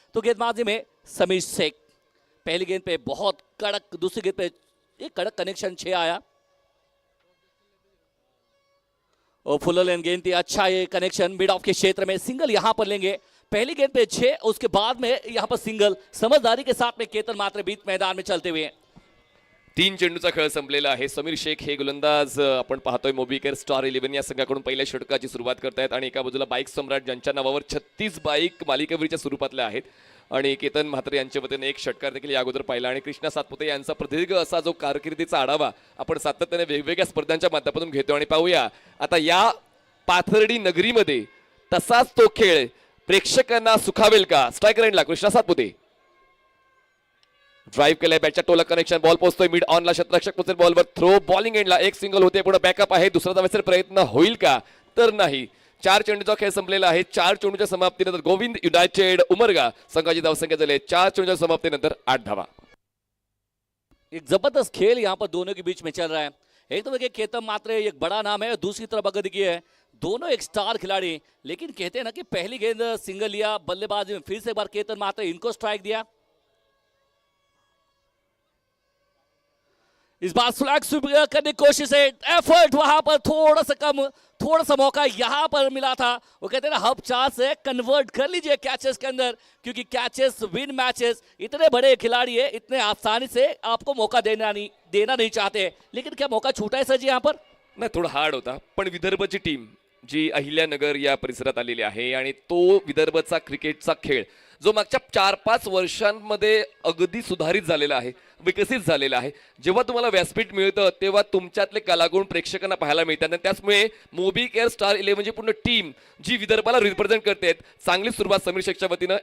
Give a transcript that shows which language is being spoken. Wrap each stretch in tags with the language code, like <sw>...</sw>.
<hi>तो गेंदबाजी में समीर शेख. पहली गेंद पे बहुत कड़क, दूसरी गेंद पे एक कड़क कनेक्शन 6 आया और फुल लेन गेंद थी. अच्छा ये कनेक्शन मिड ऑफ के क्षेत्र में, सिंगल यहां पर लेंगे. पहली गेंद पे 6, उसके बाद में यहां पर सिंगल. समझदारी के साथ में केतन मात्र बीच मैदान में चलते हुए.</hi> <mr>3 चेंडूचा खेळ संपलेला आहे. समीर शेख हे गोलंदाज आपण पाहतोय मोबिकेअर स्टार 11 या संघाकडून पहिल्या षटकाची सुरुवात करतायत आणि एका बाजूला बाईक सम्राट ज्यांच्या नावावर 36 बाईक मालिकेवरच्या स्वरूपातल्या आहेत आणि केतन म्हात्रे यांच्या वतीने एक षटकार देखील या अगोदर पाहिला. आणि कृष्णा सातपुते यांचा प्रदीर्घ असा जो कारकिर्दीचा आढावा आपण सातत्याने वेगवेगळ्या स्पर्धांच्या माध्यमातून घेतो. आणि पाहूया आता या पाथर्डी नगरीमध्ये तसाच तो खेळ प्रेक्षकांना सुखावेल का. स्ट्रायकर एंडला कृष्णा सातपुते ड्राइव्ह केलाय, बॅटच्या टोला कनेक्शन, बॉल पोहोचतोय मिड ऑनला, शतरक्षक पोहोचेल बॉलवर, थ्रो बॉलिंग एंडला एक सिंगल होते, पुढे बॅकअप आहे. दुसरा धावाचा प्रयत्न होईल का, तर नाही. 4 चेंडूचा खेळ संपलेला आहे. 4 चेंडूच्या समाप्तीनंतर गोविंद युनायटेड उमरगा संघाची धावसंख्या झाली 4 चेंडूच्या समाप्तीनंतर 8 धावा.</mr> <hi>एक जबरदस्त खेल यहाँ पर दोनों के बीच में चल रहा है. एक तो देखिए केतन मात्रे एक बड़ा नाम है, दूसरी तरफ अगर देखिए दोनों एक स्टार खिलाड़ी, लेकिन कहते हैं ना कि पहली गेंद सिंगल लिया, बल्लेबाज में फिर से एक बार केतन मात्रे इनको स्ट्राइक दिया. इस बार फ्लैग स्वीप करने की कोशिश है, एफर्ट वहां पर थोड़ा सा कम, थोड़ा सा मौका यहां पर मिला था. वो कहते हैं ना हब चांस है, कन्वर्ट कर लीजिए कैचेस के अंदर, क्योंकि</hi> <en>Catches win matches.</en> <hi>इतने बड़े खिलाड़ी है, इतने आसानी से आपको मौका देना नहीं चाहते, लेकिन क्या मौका छूटा है सर जी यहाँ पर?</hi> <mr>नाही, थोडा हार्ड होता, पण विदर्भची टीम जी अहिल्यानगर या परिसरात आलेली आहे आणि तो विदर्भचा क्रिकेटचा खेळ जो मागच्या 4-5 वर्षांमध्ये अगदी सुधारित झालेला आहे, विकसित झालेला आहे. जेव्हा तुम्हाला व्यासपीठ मिळतं तेव्हा तुमच्यातले कलागुण प्रेक्षकांना पाहायला मिळतात आणि त्याचमुळे मोबिकेअर स्टार 11 जी पूर्ण टीम जी विदर्भाला रिप्रेझेंट करते, चांगली सुरुवात समीर शेखच्या वतीनं.</mr>